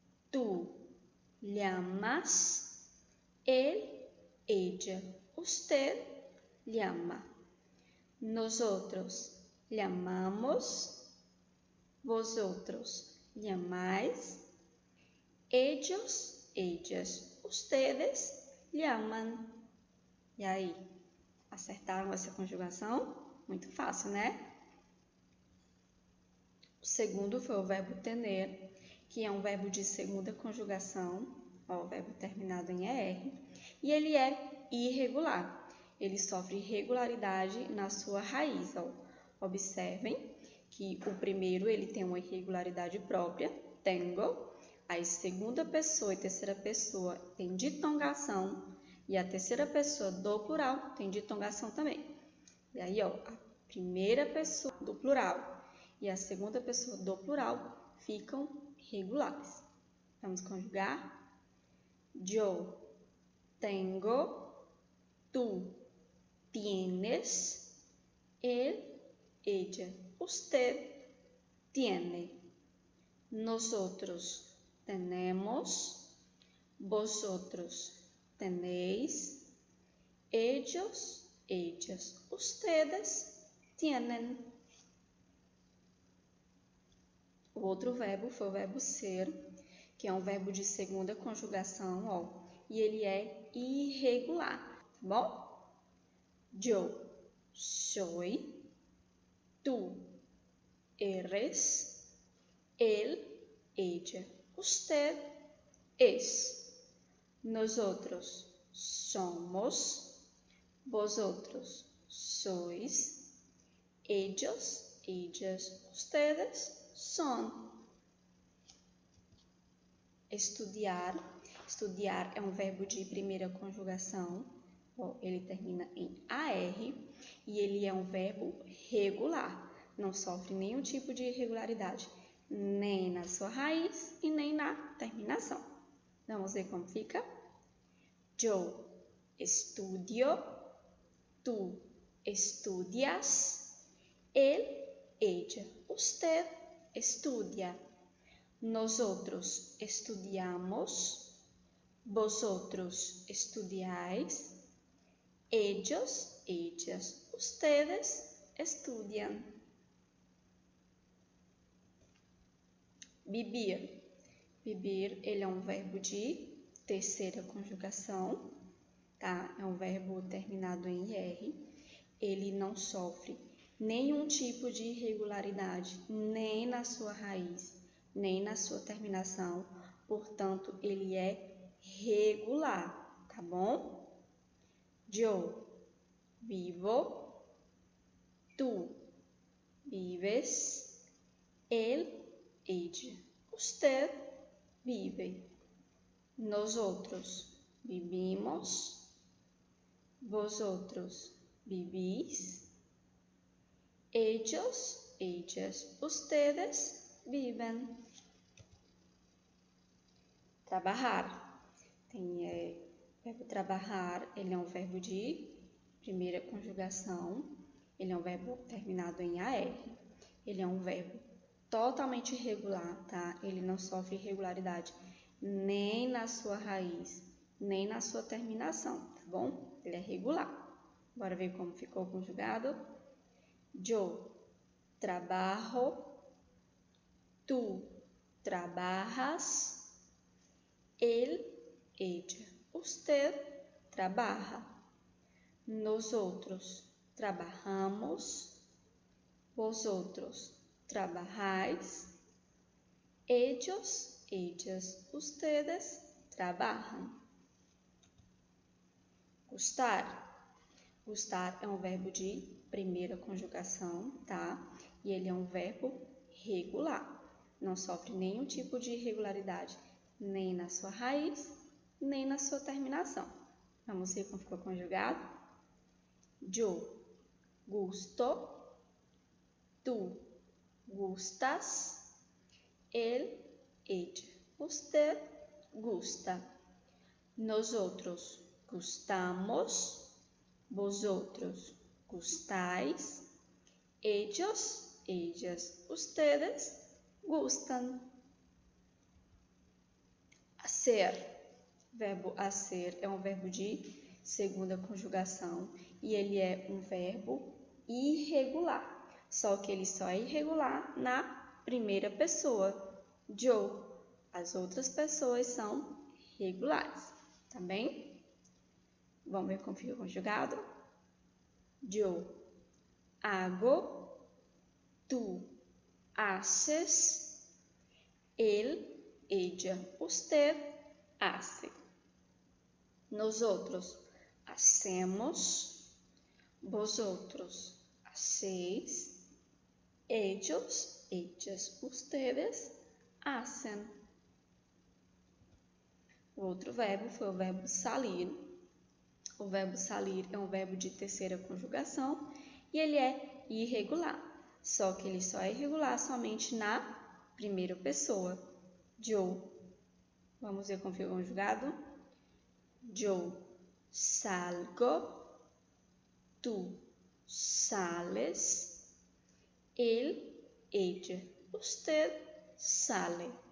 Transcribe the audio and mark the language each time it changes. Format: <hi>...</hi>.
<es>tú llamas, él, ella, usted llama. Nosotros llamamos, vosotros llamáis, ellos, ellas, ustedes llaman.</es> <pt>E aí, acertaram essa conjugação? Muito fácil, né? O segundo foi o verbo tener, que é um verbo de segunda conjugação, ó, o verbo terminado em ER, e ele é irregular. Ele sofre irregularidade na sua raiz, ó. Observem que o primeiro ele tem uma irregularidade própria, tengo, a segunda pessoa e terceira pessoa tem ditongação, e a terceira pessoa do plural tem ditongação também. E aí, ó, a primeira pessoa do plural e a segunda pessoa do plural ficam regulares. Vamos conjugar?</pt> <es>Yo tengo, tú tienes, él, ella, usted tiene. Nosotros tenemos, vosotros tenéis, ellos, ellas, ustedes tienen.</es> <pt>O outro verbo foi o verbo ser, que é um verbo de segunda conjugação, ó, e ele é irregular, tá bom?</pt> <es>Yo soy, tú eres, él, ella, usted es. Nosotros somos, vosotros sois, ellos, ellas, ustedes son. Estudiar.</es> <pt>Estudiar é um verbo de primeira conjugação. Ó, ele termina em AR e ele é um verbo regular. Não sofre nenhum tipo de irregularidade, nem na sua raiz e nem na terminação. Vamos ver como fica?</pt> <es>Yo estudio, tú estudias, él, ella, usted estudia. Nosotros estudiamos, vosotros estudiáis, ellos, ellas, ustedes estudian. Vivir.</es> <pt>Vivir, ele é um verbo de terceira conjugação, tá? É um verbo terminado em IR. Ele não sofre nenhum tipo de irregularidade, nem na sua raiz, nem na sua terminação. Portanto, ele é regular, tá bom?</pt> <es>Yo vivo, tú vives, él, ella, usted vive. Nosotros vivimos, vosotros vivís, ellos, ellas, ustedes viven.</es> <pt>Trabalhar. Tem verbo trabalhar, ele é um verbo de primeira conjugação, ele é um verbo terminado em AR, ele é um verbo totalmente irregular, tá? Ele não sofre irregularidade nem na sua raiz, nem na sua terminação, tá bom? Ele é regular. Bora ver como ficou conjugado?</pt> <es>Yo trabajo, tú trabajas, él, ella, usted trabaja. Nosotros trabajamos, vosotros trabajáis, ellos, ellas, ustedes</es> <pt>trabalham.</pt> <es>Gustar.</es> <pt>Gustar é um verbo de primeira conjugação, tá? E ele é um verbo regular. Não sofre nenhum tipo de irregularidade, nem na sua raiz, nem na sua terminação. Vamos ver como ficou conjugado?</pt> <es>Yo gusto, tú gustas, él, ella, usted gusta. Nosotros gustamos, vosotros gustáis, ellos, ellas, ustedes gustan. Hacer.</es> <pt>Verbo hacer é um verbo de segunda conjugação e ele é um verbo irregular. Só que ele só é irregular na primeira pessoa. Yo. As outras pessoas são regulares, tá bem? Vamos ver como fica conjugado?</pt> <es>Yo hago, tú haces, él, ella, usted hace. Nosotros hacemos, vosotros hacéis, ellos, ellas, ustedes hacen.</es> <pt>O outro verbo foi o verbo salir. O verbo salir é um verbo de terceira conjugação e ele é irregular, só que ele só é irregular somente na primeira pessoa. Yo. Vamos ver como fica conjugado?</pt> <es>Yo salgo, tú sales, él, ella, usted sale.</es>